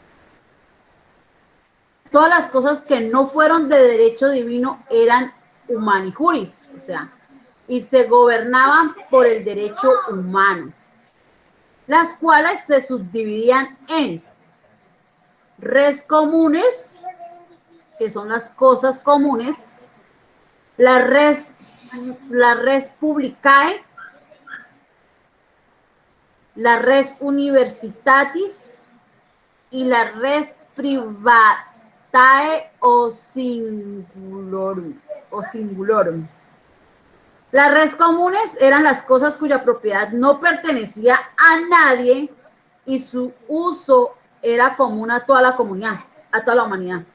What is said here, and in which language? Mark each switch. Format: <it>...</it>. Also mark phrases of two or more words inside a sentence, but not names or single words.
<es>Todas las cosas que no fueron de derecho divino eran humanijuris, o sea, y se gobernaban por el derecho humano, las cuales se subdividían en</es> <la>res comunes,</la> <es>que son las cosas comunes, la</es> <la>res publicae, la res universitatis y la res privatae o singulorum.</la> <es>Las</es> <la>res comunes</la> <es>eran las cosas cuya propiedad no pertenecía a nadie y su uso era común a toda la comunidad, a toda la humanidad.</es>